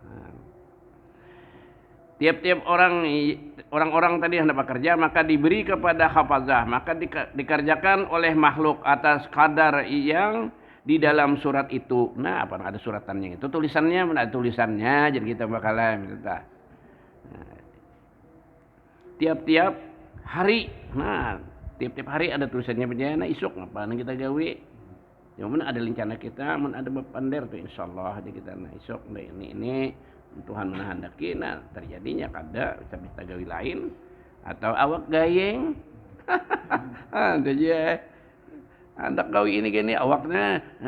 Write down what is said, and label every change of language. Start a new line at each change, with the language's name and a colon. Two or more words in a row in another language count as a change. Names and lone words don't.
Banjar: Tiap-tiap orang-orang tadi hendak bekerja maka diberi kepada hafazah maka dikerjakan oleh makhluk atas kadar yang di dalam surat itu. Nah, apa ada suratannya itu tulisannya ada tulisannya jadi kita bakalan minta. Tiap-tiap hari. Nah, tiap-tiap hari ada tulisannya bejana isuk ngapain kita gawe. Ya mun ada rencana kita, mun ada bepander tuh insyaallah di kita nah isuk ini Tuhan menghendaki nah terjadinya kada bisa gawe lain atau awak gayeng. Ada je. Hendak gawe ini gini awaknya.